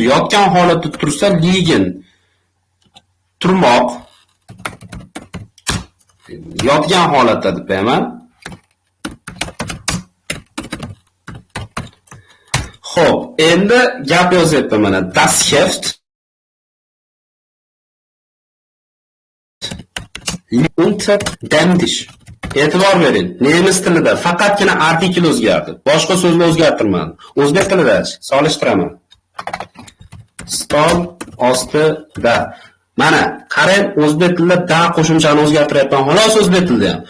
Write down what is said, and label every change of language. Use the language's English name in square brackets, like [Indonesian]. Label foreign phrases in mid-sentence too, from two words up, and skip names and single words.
[Uzbek] Yotgan holatda tursa liegen turmoq. Yotgan holatda deb qo'yaman. Xo'p, endi gap yozyapman mana. [German] Das Heft unter dem Tisch. [Uzbek] E'tibor bering. Nemis tilida faqatgina artikel o'zgardi. Boshqa so'zni o'zgartirmadim. O'zbek tilida solishtiraman. Stol ostida. Mana, qarang, o'zbek tilida da qo'shimchani o'zgartiryapman. Xolos o'zbek tilida ham.